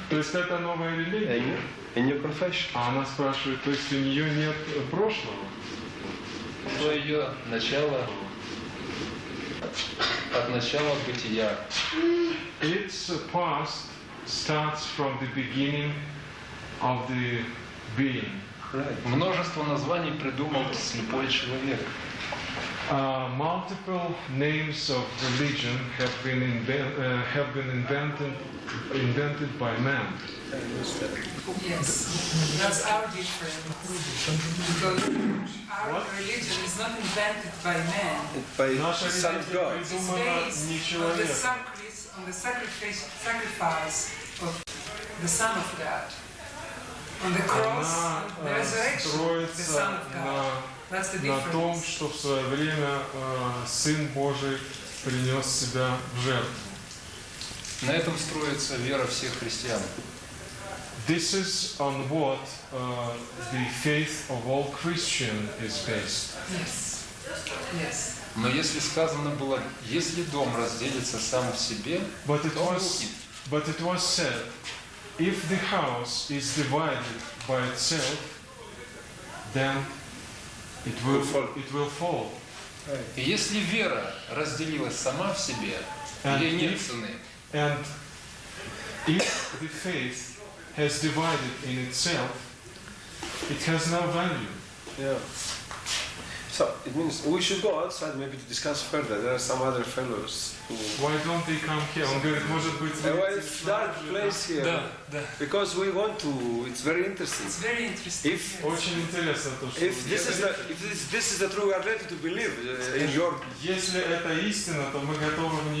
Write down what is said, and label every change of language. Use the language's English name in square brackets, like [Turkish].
[Russian] То есть это новая религия? [English] A new confession. [Russian] А она спрашивает, то есть у нее нет прошлого? Что ее начало от начала бытия. [English] Its past starts from the beginning of the being. [Russian] Множество названий придумал слепой человек. [English] Multiple names of religion have been invented by man. Yes, that's our difference. Because our religion is not invented by man. By the Son of God. It's based on the sacrifice of the Son of God. On the cross, the resurrection of the Son of God. That's the [Russian] На том, [English] difference. [Russian] что в свое время Сын Божий принес себя в жертву. На этом строится вера всех христиан. [English] This is on what the faith of all Christians is based. Yes. Yes. [Russian] Но если сказано было, если дом разделится сам в себе, [English] But it [Russian] дом [English] was, [Russian] рухнет. [English] but it was said, if the house is divided by itself, then it will fall. [Russian] И если вера разделилась сама в себе, ей нет цены. [English] And if the faith has divided in itself, it has no value. Yeah. So it means we should go outside maybe to discuss further. There are some other fellows who. Why don't they come here? [Russian] Он говорит, может быть, [English] Well, it's dark place here. [Russian] Да, да. [English] Because we want to. It's very interesting. It's very interesting. If [Russian] Очень интересно то, что [English] if this is the truth, we are ready to believe in your. [Russian] Если это истина, то мы готовы в нее